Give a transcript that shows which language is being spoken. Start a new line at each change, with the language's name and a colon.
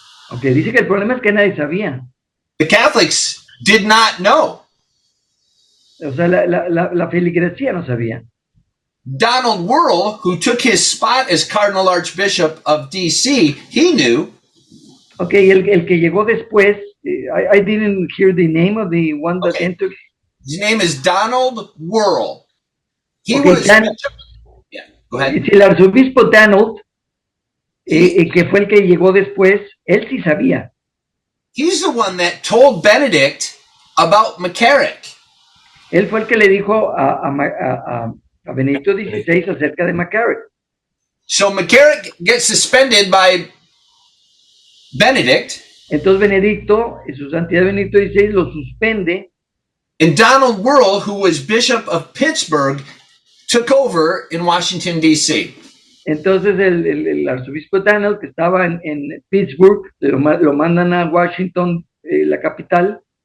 Spanish: Okay, dice que el problema es que nadie sabía.
English: The Catholics did not know.
Spanish: O sea, la feligresía no sabía.
English: Donald Wuerl, who took his spot as Cardinal Archbishop of D.C., he knew. Okay,
Spanish: el que llegó después,
English: I didn't hear the name of the one that entered. His name is Donald Wuerl. He was bishop. Yeah, go ahead.
Spanish: El arzobispo Donald, que fue el que llegó después, él sí sabía.
English: He's the one that told Benedict about McCarrick.
Spanish: Él fue el que le dijo a Benedicto XVI acerca de McCarrick.
English: So McCarrick gets suspended by Benedict.
Spanish: Entonces Benedicto, su santidad Benedicto XVI, lo suspende.
English: And Donald Wuerl, who was Bishop of Pittsburgh, took over in Washington, D.C.
Spanish: Entonces el arzobispo Donald, que estaba en Pittsburgh, lo mandan a Washington, la capital.